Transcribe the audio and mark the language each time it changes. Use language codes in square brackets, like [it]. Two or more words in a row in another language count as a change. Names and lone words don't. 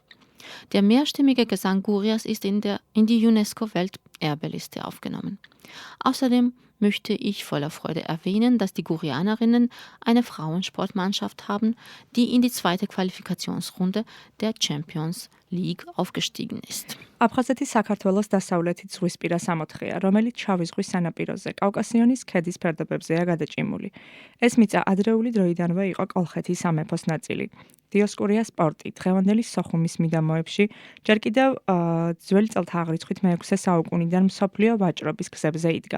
[de] Der mehrstimmige Gesang Gurias ist in die UNESCO-Welterbeliste aufgenommen. Außerdem möchte ich voller Freude erwähnen, dass die Gurianerinnen eine Frauensportmannschaft haben, die in die zweite Qualifikationsrunde der Champions League aufgestiegen ist. [ka] აფხაზეთი საქართველოს დასავლეთით ზღვისპირა სამოთხეა, რომელიც შავი ზღვის სანაპიროზე, კავკასიონის ქედის ფერდობებზეა გადაჭიმული. ეს მიწა ადრეული დროიდანვე იყო კოლხეთის სამეფოს ნაწილი. დიოსკურია სპორტი დღევანდელი სოხუმის მიდამოებში ჯერ კიდევ ძველი წელთაღრიცხვით მე-6 საუკუნიდან მსოფლიო ვაჭრობის გზებზე იდგა.